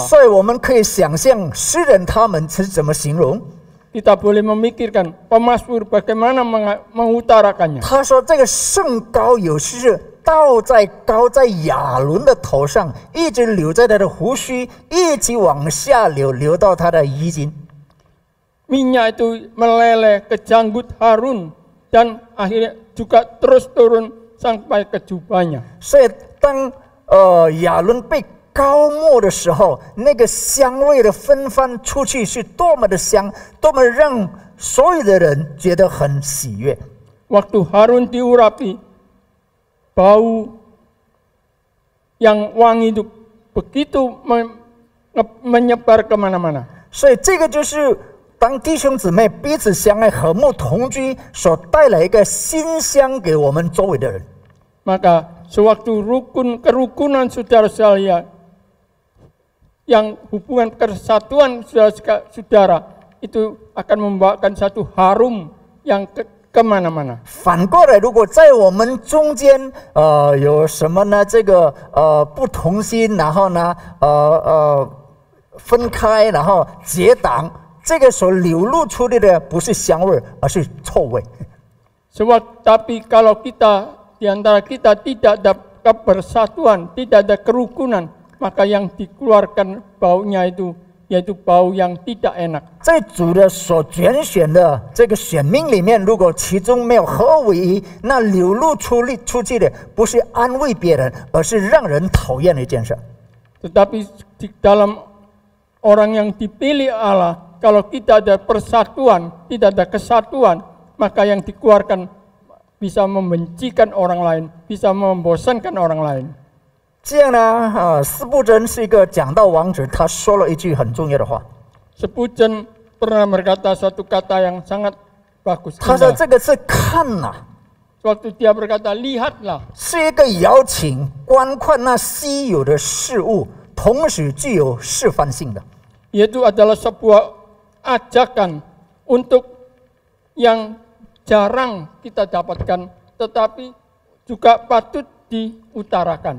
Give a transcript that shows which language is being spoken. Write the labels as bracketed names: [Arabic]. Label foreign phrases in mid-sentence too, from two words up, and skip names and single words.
[Chinese] 所以我们可以想象诗人他们是怎么形容。 [Indonesian] Kita boleh memikirkan pemazmur bagaimana mengutarakannya. [Chinese] 他说这个圣膏有是倒在高在亚伦的头上，一直流在他的胡须，一直往下流，流到他的衣襟。 [Indonesian] Minyak itu meleleh ke janggut Harun dan akhirnya juga terus turun sampai ke jubahnya. [Chinese] 所以当亚伦被膏抹的时候，那个香味的芬芳出去是多么的香，多么让所有的人觉得很喜悦。 [Indonesian] Waktu Harun diurapi, bau yang wangi itu begitu menyebar kemana-mana. [Chinese] 所以这个就是当弟兄姊妹彼此相爱、和睦同居所带来一个馨香给我们周围的人。 [Indonesian] Maka sewaktu kerukunan saudara-saudara yang hubungan kesatuan saudara-saudara itu akan membawakan satu harum yang kemana-mana. [Chinese] 反过来，如果在我们中间有什么呢？这个不同心，然后呢分开，然后结党，这个所流露出来的不是香味，而是臭味。 [Indonesian] Tapi kalau kita di antara kita tidak ada kebersatuan, tidak ada kerukunan, maka yang dikeluarkan baunya itu yaitu bau yang tidak enak. [Chinese] 在主的所拣选的这个选民里面，如果其中没有合而为一，那流露出去的不是安慰别人，而是让人讨厌的一件事。 [Indonesian] Tetapi di dalam orang yang dipilih Allah, kalau kita ada persatuan, tidak ada kesatuan, maka yang dikeluarkan bisa membencikan orang lain, bisa membosankan orang lain. [Chinese] 这样呢，司布真是一个讲道王子，他说了一句很重要的话。 [Indonesian] Spurgeon pernah berkata suatu kata yang sangat bagus. [Chinese] 他说这个是看呐， [Indonesian] Waktu dia berkata lihatlah， [Chinese] 是一个邀请观看那稀有的事物，同时具有示范性的。 [Indonesian] Yaitu adalah sebuah ajakan untuk yang jarang kita dapatkan, tetapi juga patut diutarakan.